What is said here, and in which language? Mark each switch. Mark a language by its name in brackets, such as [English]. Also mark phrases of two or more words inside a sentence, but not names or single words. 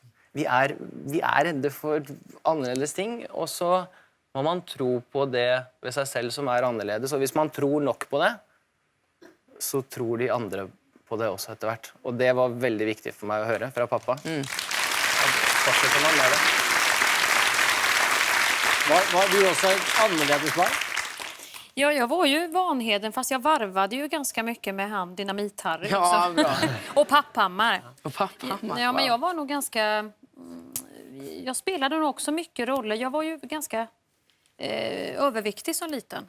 [Norwegian] Vi er redde for annerledes ting, og så må man tro på det ved seg selv som er annerledes. Og hvis man tror nok på det, så tror de andre på det også etter hvert. Og det var veldig viktig for meg å høre fra pappa. Fortsetter man med det. Var du også et annerledes barn? [Swedish] Ja, jag var ju Vanheden, fast jag varvade ju ganska mycket med han Dynamit-Harry Ja, också. bra. Och Papphammar. Och pappa. Ja, men jag var nog ganska... Jag spelade nog också mycket roller. Jag var ju ganska överviktig som liten.